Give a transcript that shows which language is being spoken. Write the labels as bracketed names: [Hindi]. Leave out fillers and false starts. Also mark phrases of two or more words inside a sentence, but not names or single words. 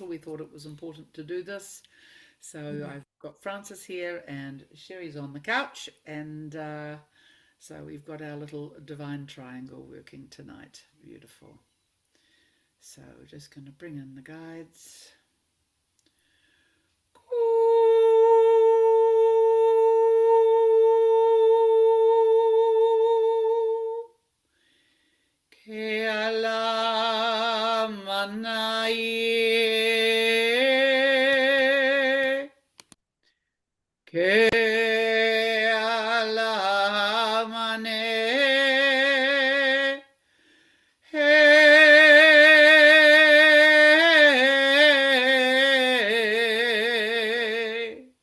[English] We thought it was important to do this. So I've got Francis here and Sherry's on the couch. And so we've got our little divine triangle working tonight. Beautiful. So we're just going to bring in the guides. Ke ala manai, ke ala mane, hey.